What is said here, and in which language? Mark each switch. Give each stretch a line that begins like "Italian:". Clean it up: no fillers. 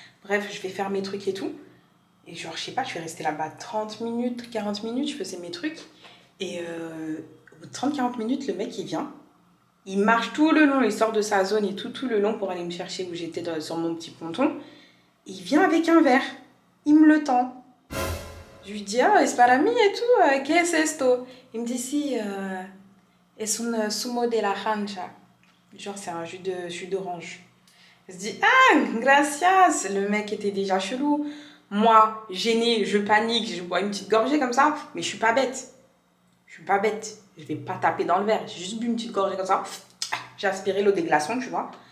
French: Bref, je vais faire mes trucs et tout. Et genre, je sais pas, je suis restée là-bas 30 minutes, 40 minutes, je faisais mes trucs. Et au bout de 30-40 minutes, le mec, il vient. Il marche tout le long, il sort de sa zone et tout le long pour aller me chercher où j'étais sur mon petit ponton. Il vient avec un verre. Il me le tend. Je lui dis,
Spanish: ah, es para mí
French: et tout,
Spanish: ¿qué es esto?
French: Il me dit,
Spanish: si, es un zumo de naranja.
French: Genre, c'est un jus d'orange. Il se dit,
Spanish: ah, gracias.
French: Le mec était déjà chelou. Moi, gênée, je panique, je bois une petite gorgée comme ça, mais je suis pas bête. Je vais pas taper dans le verre. J'ai juste bu une petite gorgée comme ça. J'ai aspiré l'eau des glaçons, tu vois.